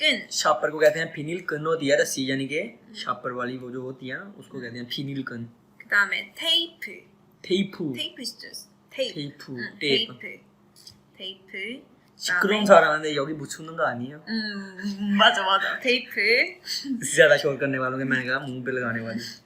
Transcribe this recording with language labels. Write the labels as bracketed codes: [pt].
[hi] शापर को कहते हैं फिनिल कन होती है रस्सी यानी कि शापर वाली वो जो होती है ना उसको कहते हैं फिनिल कन [ko] 그다음에 테이프. 테이프 테이프 [en] is just [ko] 테이프. 테이프. 시끄러운 사람한테 여기 붙이는 거 아니에요? 맞아. 테이프. [hi] इससे ज्यादा शोर करने वालों के मैंने कहा मुंह पे लगाने वाली